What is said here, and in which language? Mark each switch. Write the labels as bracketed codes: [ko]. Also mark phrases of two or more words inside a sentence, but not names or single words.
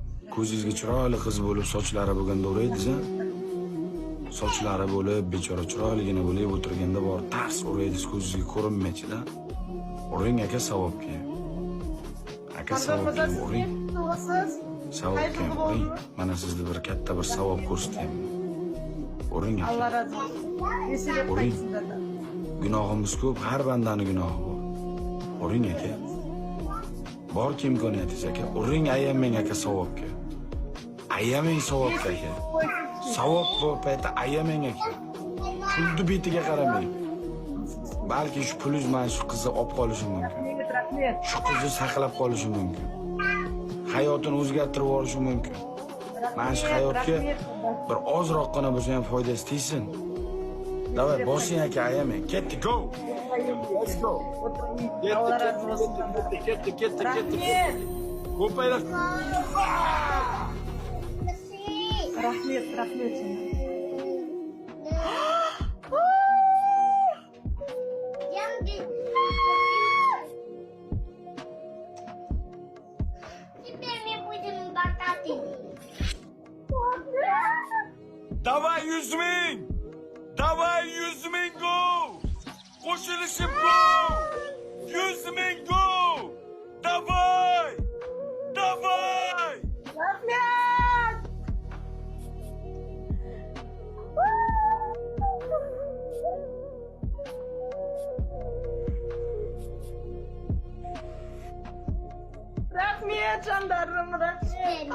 [uz] Ko'zingizga chiroyli qiz bo'lib, sochlari bo'lganda o'raydiz-a? Sochlari bo'lib, bechora chiroyligina bo'lib o'tirganda bor tars o'raydiz, ko'zingizga ko'rinmaychi-da. O'ring aka savobga. Aka savobga o'ring. Savobga o'ring. Mana sizga bir katta bir savob ko'rsatyapman. O'ring aka. Allah razı olsun. Yesilib qaytsin dada. Gunohimiz ko'p, har bandani gunohi bor. O'ring aka. Borki imkoniyatingiz aka. O'ring ayamang aka savobga. Ayamang savobga aka. Savob bu paytda ayamang aka. Pulni betiga qaramang. Balki shu pulingiz mana shu qizni olib qolishi mumkin. Rahmet. Shu qizni saqlab qolishi mumkin. Hayotini o'zgartirib yuborishi mumkin. Mana shu hayotga bir ozroqgina bo'lsa ham foydasi tegsin. Davay, boshing aka, ayamang. Ketdi, [en] go. Let's go. [uz] Allah razı olsun. Ketdi. Rahmet. Ko'paylar. Rahmet sana. [ru] Теперь мы будем богаты. [uz] Davay 100 ming. Davay 100 ming go. Qo'shilishib go. 100 ming go. Davay. Rahmet. Rahmet canlarım, rahmet.